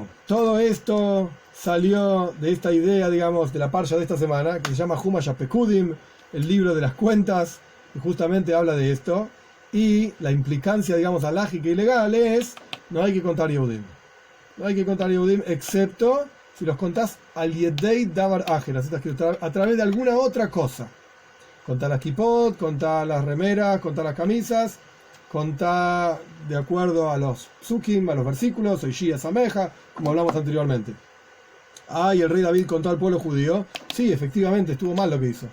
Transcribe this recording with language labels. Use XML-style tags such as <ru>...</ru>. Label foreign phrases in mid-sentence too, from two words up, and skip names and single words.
<es>Todo esto salió de esta idea, digamos, de la parsha de esta semana, que se llama Humash Pekudim, el libro de las cuentas, que justamente habla de esto, y la implicancia, digamos, alágica y legal es, no hay que contar Yehudim. No hay que contar Yehudim, excepto si los contás</es> <he>על ידי דבר אחר,</he> <es>así está escrito, a través de alguna otra cosa. Contá las kipot, contá las remeras, contá las camisas, contá de acuerdo a los psukim, a los versículos, o Shia Sameja, como hablamos anteriormente. Y el rey David contó al pueblo judío. Sí, efectivamente, estuvo mal lo que hizo.</es>